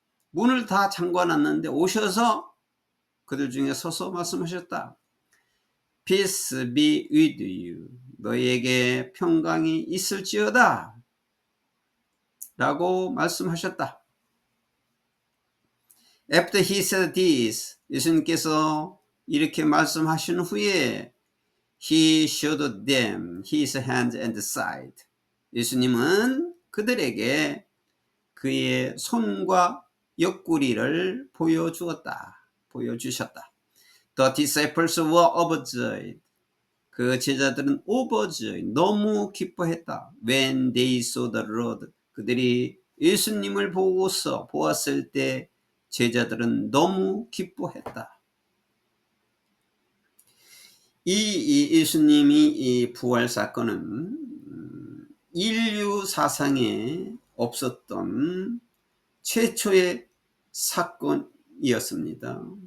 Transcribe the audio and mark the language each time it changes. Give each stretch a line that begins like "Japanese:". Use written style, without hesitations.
Korean: 문을 다 잠궈놨는데 오셔서 그들 중에 서서 말씀하셨다.
English: Peace be with you.
Korean: 너희에게 평강이 있을지어다 라고 말씀하셨다.
English: After he said this,
Korean: 예수님께서 이렇게 말씀하신 후에
English: he showed them his hand and side.
Korean: 예수님은 그들에게 그의 손과 옆구리를 보여주셨다.
English: The disciples were overjoyed.
Korean: 그 제자들은 overjoyed, 너무 기뻐했다.
English: When they saw the Lord.
Korean: 그들이 예수님을 보았을 때 제자들은 너무 기뻐했다. 이 예수님이 이 부활 사건은 인류 사상에 없었던 최초의 사건이었습니다.